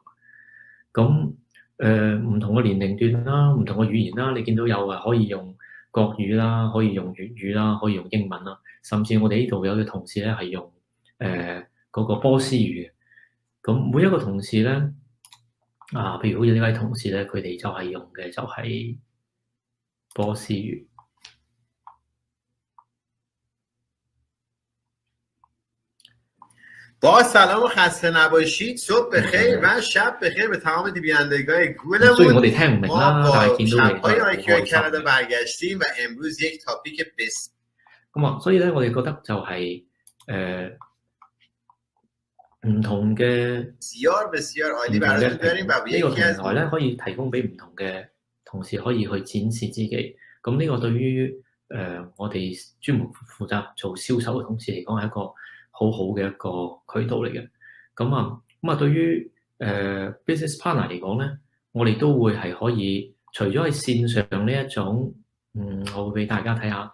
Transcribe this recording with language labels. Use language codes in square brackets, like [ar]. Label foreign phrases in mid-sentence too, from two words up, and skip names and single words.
[yue] 咁唔同嘅年齡段啦，唔同嘅語言啦，你見到有可以用國語啦，可以用粵語啦，可以用英文啦，甚至我哋呢度有嘅同事咧係用嗰個波斯語嘅。咁每一個同事咧譬如好似呢位同事咧，佢哋就係用嘅就係波斯語。 [fa] با سلام و خسته نباشید. صبح بخیر و شب بخیر به تمام بینندگان گولمون. [yue] 雖然我哋聽唔明啦，但係見到你都係好開心。 [fa] کانادا برگشتیم و امروز یک تاپیک بس. [yue] 咁啊，所以咧，我哋覺得就係唔同嘅 [fa] بسیار بسیار عالی براتون داریم و [yue] 呢個平台咧，可以提供俾唔同嘅同事可以去展示自己。咁呢個對於我哋專門負責做銷售嘅同事嚟講係一個好好嘅一個渠道嚟嘅。咁啊，對於 [en] business partner [yue] 嚟講咧，我哋都會係可以除咗喺線上呢一種，我會俾大家睇下。